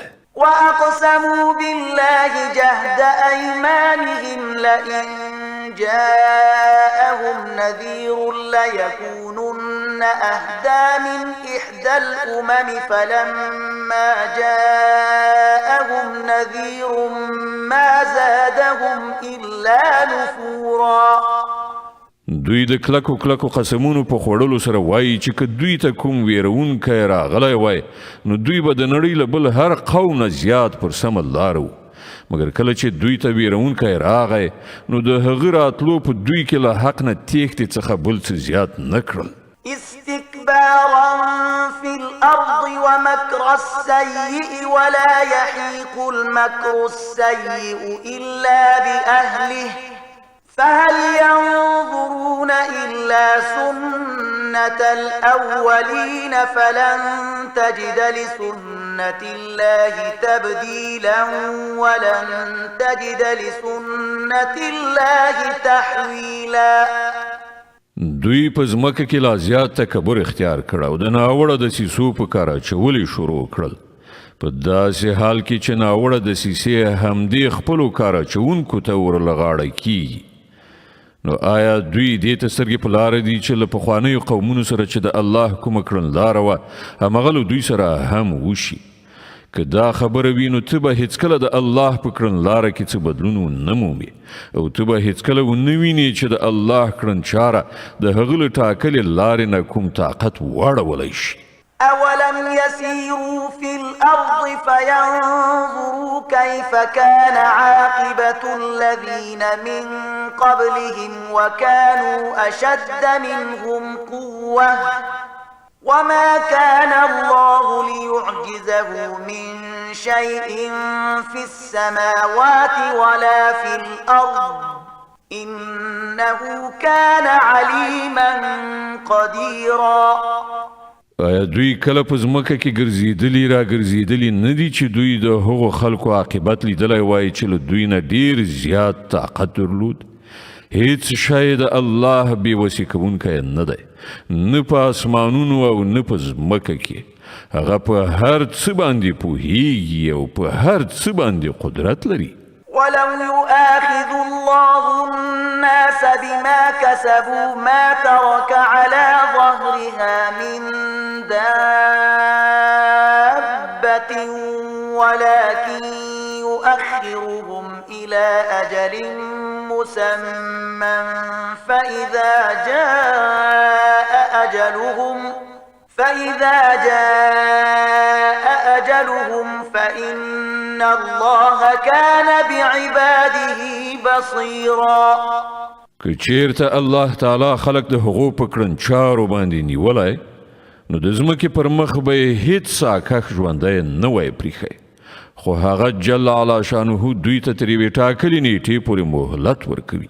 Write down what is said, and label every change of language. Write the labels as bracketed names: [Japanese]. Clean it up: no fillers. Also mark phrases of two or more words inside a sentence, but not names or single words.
[Arabic] وأقسموا بالله جهد أيمانهم لئن جاءهم نذير ليكونن أهدى من إحدى الأمم فلما جاءهم نذير ما زادهم إلا نفورا. [Pashto] دوی د کلکو کلکو قسمونو په خوړلو سره وایي چې که دوی ته کوم ویرونکی راغلی وای نو دوی به د نړۍ له بل هر قوم نه زیات پر سمه لاره وو، مګر کله چې دوی ته ویرونکی راغی نو د هغه راتلو په دوی کې له حق نه تېښتې څخه بل څه زیات نه کړل. [Arabic] استكبارا في الأرض ومكر السيء ولا يحيق المكر السيء إلا بأهله فهل ينظرون إلا سنة الأولين فلن تجد لسنة الله تبديلا ولن تجد لسنة الله تحويلا. [Pashto] دوی په ځمکه کې لا زیات تکبر اختیار کړ او د ناوړه دسیسو په کار اچول شروع کړل، په داسې حال کې چې ناوړه دسیسې همدې خپلو کار اچوونکو ته ورلغاړه کیږي. نو آیا دوی دې ته سترګې په لاره دي چې له پخوانیو قومونو سره چې د الله کومه کړنلاره وه همغه له دوی سره هم وشي؟ که دا خبره وي نو ته به هیڅکله د الله په کړنلاره کې څه بدلون نه مومي او ته به هیڅکله ونه وینې چې د الله کړنچاره د هغه له ټاکلې لارې نه کوم طاقت واړولی شي. [Arabic] أولم يسيروا في الأرض فينظروا كيف كان عاقبة الذين من قبلهم وكانوا أشد منهم قوة وما كان الله ليعجزه من شيء في السماوات ولا في الأرض إنه كان عليما قديرا. [Pashto] آیا دوی کله په ځمکه کې ګرځېدلي را ګرځېدلي نه دي چې دوی د هغو خلکو عاقبت لیدلی وای چې له دوی نه ډیر زیات طاقت درلود؟ هیڅ شی د الله بېوسې کوونکی نه دی، نه په اسمانونو او نه په ځمکه کې. هغه په هر څه باندې پوهیږي او په هر څه باندې قدرت لري. [Arabic] ولو يؤاخذ الله الناس بما كسبوا ما ترك على ظهرها من دابة ولكن يؤخرهم إلى أجل مسمى فإذا جاء أجلهم فإن الله كان بعباده بصيرا. [Pashto] که چیرته الله تعالی خلق د هغو په کړنچارو باندې نیولی نو د ځمکې پر مخ به یې هیڅ ساکښ ژوندی نه وای پریښی، خو هغه [Arabic] جل علا شانه [Pashto] دوی ته تر یوې ټاکلې نیټې پورې مهلت ورکوي.